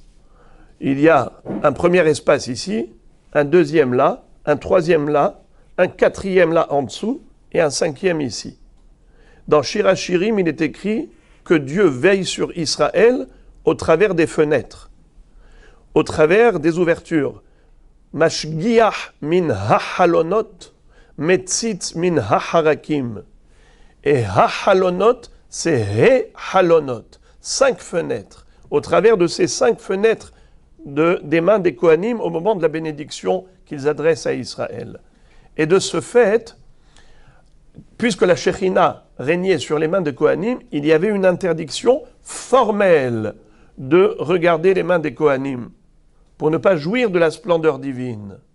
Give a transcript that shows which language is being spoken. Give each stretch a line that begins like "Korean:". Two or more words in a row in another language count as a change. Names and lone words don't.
French: Il y a un premier espace ici, un deuxième là, un troisième là, un quatrième là en dessous et un 5e ici. Dans Shir HaShirim, il est écrit que Dieu veille sur Israël au travers des fenêtres, au travers des ouvertures.
Hebrew: משגיח מן החלונות, מציץ מן החרכים.
French: Et ha-halonot, c'est he-halonot. 5 fenêtres. Au travers de ces 5 fenêtres des mains des Kohanim au moment de la bénédiction qu'ils adressent à Israël. Et de ce fait, puisque la Shechina régnait sur les mains des Kohanim, il y avait une interdiction formelle de regarder les mains des Kohanim pour ne pas jouir de la splendeur divine.